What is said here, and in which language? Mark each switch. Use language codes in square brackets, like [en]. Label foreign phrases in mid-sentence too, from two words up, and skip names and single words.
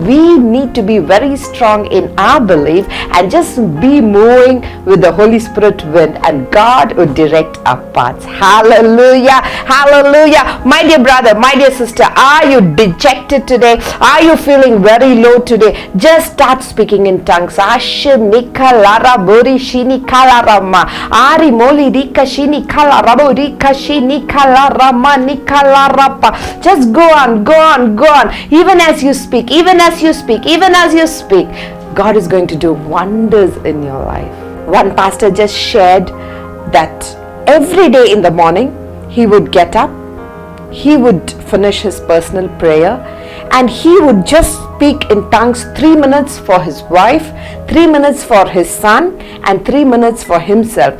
[en] We need to be very strong in our belief and just be moving with the Holy Spirit wind, and God would direct our paths. Hallelujah. Hallelujah. My dear brother, my dear sister, are you dejected today? Are you feeling very low today? Just start speaking in tongues. Ashnika bori shini kala rama. Ari moli rika shini kala rabo rika shini kala rama nikala rapa. Just go on, go on, go on. Even as you speak, even as you speak, even as you speak, God is going to do wonders in your life. One pastor just shared that every day in the morning he would get up, he would finish his personal prayer, and he would just speak in tongues 3 minutes for his wife, 3 minutes for his son, and 3 minutes for himself.